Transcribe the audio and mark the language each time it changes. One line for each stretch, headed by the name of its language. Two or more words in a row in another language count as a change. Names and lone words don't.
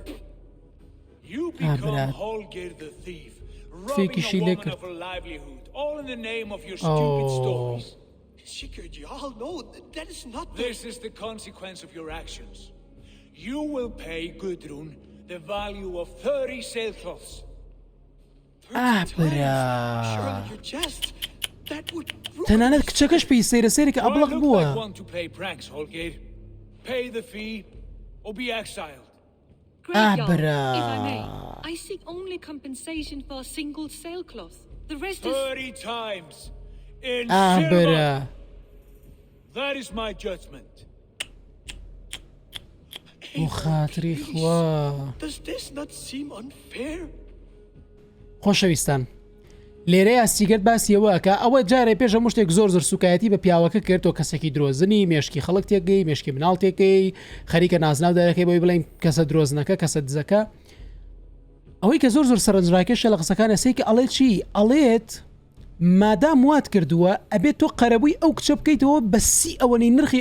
English: You become Holger the thief, robbing a woman of her livelihood, all in the name of your stupid stories. Sigurd, you all know that is not the... This is the consequence of your actions. You will pay Gudrun the value of 30 sailcloths.
Central Kurdish: تەنانەت کچەکەش پێی سەیرە سەیرێکە ئەبڵق بووە.
English: Pay the fee or be exiled. I seek only compensation for a single sailcloth. The rest is 30 times in silver. That is my judgment.
Central Kurdish: خاتری خوا.
English: Does this not seem unfair?
Central Kurdish: خۆشەویستان لێرە ئاسیگەت باسیەوەکە ئەوە جارێ پێش هەموو شتێک زۆر سوکایەتی بە پیاوەکە کردەوە کەسێکی درۆزنی مێشکی خەڵک تێگەی مێشکی مناڵ تێکەی خەریکە نازناو دەرەکەی بۆی بڵێن کەسە درۆزنەکە کەسە دزەکە ئەوەی کە زۆر سەرنجڕاکێشە لە قسەکان ئەسەیکە ئەڵێ چی ئەڵێت مادام وات کردووە ئەبێت تۆ قەرەبووی ئەو کچە بکەیتەوە بە سی ئەوەنەی نرخی